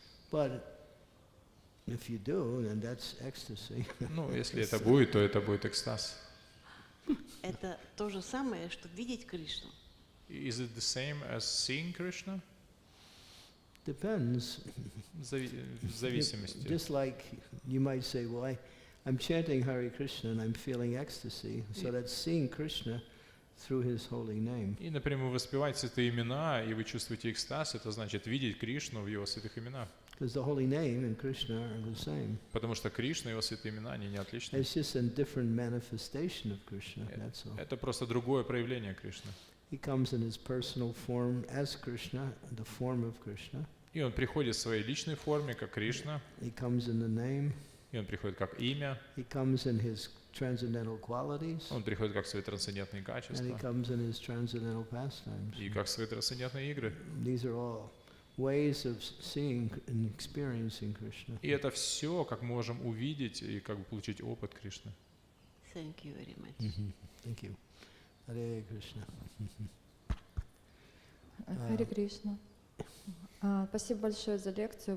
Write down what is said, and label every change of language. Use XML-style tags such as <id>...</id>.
<en>But if you do, then that's ecstasy.</en> <ru>Ну, если это будет, то это будет экстаз. Это то же самое, что видеть Кришну?</ru> <en>Is it the same as seeing Krishna? Depends.</en> <ru>В зависимости.</ru> <en>Just like you might say, well, I'm chanting Hare Krishna and I'm feeling ecstasy. So that's seeing Krishna through his holy name.</en> <ru>И, например, вы воспеваете святые имена, и вы чувствуете экстаз, это значит видеть Кришну в его святых именах.</ru> <en>Because the holy name and Krishna are the same.</en> <ru>Потому что Кришна и его святые имена, они не отличны.</ru> <en>It's just a different manifestation of Krishna, that's all.</en> <ru>Это просто другое проявление Кришны.</ru> <en>He comes in his personal form as Krishna, the form of Krishna.</en> <ru>И он приходит в своей личной форме, как Кришна.</ru> <en>He comes in the name.</en> <ru>И он приходит как имя.</ru> <en>He comes in his transcendental qualities.</en> <ru>Он приходит как свои трансцендентные качества.</ru> <en>And he comes in his transcendental pastimes.</en> <ru>И как свои трансцендентные игры.</ru> <en>These are all ways of seeing and experiencing Krishna.</en> <ru>И это все, как мы можем увидеть и как бы получить опыт Кришны.</ru> <en>Thank you very much. Thank you. Hare Krishna.</en> <ru>Харе Кришна. Спасибо большое за лекцию.</ru>